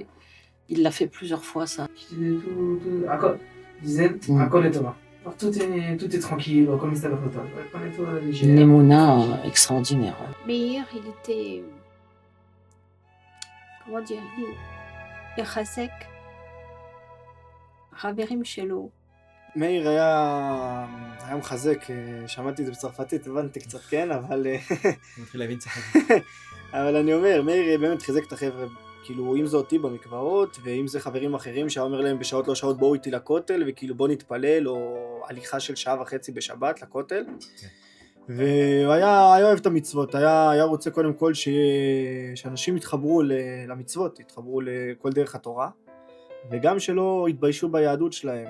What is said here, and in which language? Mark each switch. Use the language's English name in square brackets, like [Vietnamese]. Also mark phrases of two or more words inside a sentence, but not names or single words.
[French] Il l'a fait plusieurs fois, ça. Il disait, [Hebrew] הכל את תורה. [French] Tout est tranquille, comme ça va Une émouna extraordinaire. Meir, il était... comment dire? Il chazek. [Hebrew] חברים שלו. מאיר היה מחזק, שמעתי את זה בצרפתית, הבנתי קצת, כן, אבל אני אומר, מאיר באמת חיזק את החבר'ה, כאילו אם זה אותי במקוואות, ואם זה חברים אחרים שהיה אומר להם בשעות לא שעות בואו איתי לכותל, וכאילו בוא נתפלל, או הליכה של 1.5 שעה בשבת לכותל, והוא היה אוהב את המצוות, היה רוצה קודם כל שאנשים יתחברו למצוות, יתחברו לכל דרך התורה, וגם שלא התביישו ביהדות שלהם.